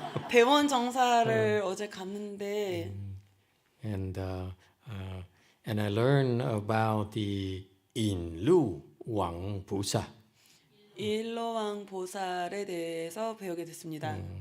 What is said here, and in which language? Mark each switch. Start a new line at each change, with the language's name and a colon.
Korean: 대원 정사를 어제 갔는데
English: And I learned about the Inlu Wang Pusa.
Korean: 일로왕 보살에 대해서 배우게 됐습니다.